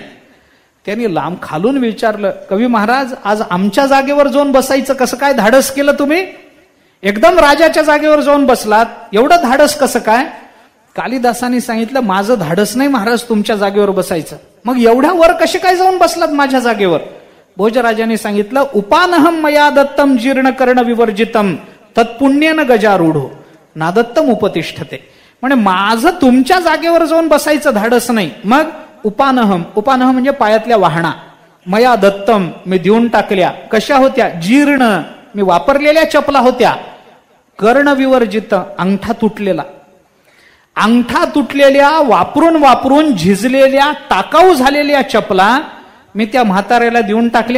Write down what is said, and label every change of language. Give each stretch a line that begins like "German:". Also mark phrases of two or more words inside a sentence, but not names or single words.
Marathi: त्यांनी लांब खालून विचारलं, कवी महाराज आज आमच्या जागेवर जाऊन बसायचं कसं काय धाडस केलं तुम्ही? एकदम राजाच्या जागेवर जाऊन बसलात, एवढं धाडस कसं काय? कालिदासांनी सांगितलं, माझं धाडस नाही महाराज तुमच्या जागेवर बसायचं. मग एवढ्या वर कसे काय जाऊन बसलात माझ्या जागेवर? भोजराजाने सांगितलं,
Sanskrit: उपानहम मया दत्तम जीर्ण कर्ण विवर्जितम तत्पुण्येन गजारूढो नादत्तम उपतिष्ठते.
Marathi: म्हणजे माझं तुमच्या जागेवर जाऊन बसायचं धाडस नाही. मग
Sanskrit: उपानहम, उपानहम
Marathi: म्हणजे पायातल्या वाहना,
Sanskrit: मया दत्तम
Marathi: मी देऊन टाकल्या. कशा होत्या? जीर्ण, मी वापरलेल्या चपला होत्या.
Sanskrit: कर्ण विवर्जित,
Marathi: अंगठा तुटलेला, अंगठा तुटलेल्या, वापरून वापरून झिजलेल्या, टाकाऊ झालेल्या चपला मी त्या म्हाताऱ्याला देऊन टाकल्या.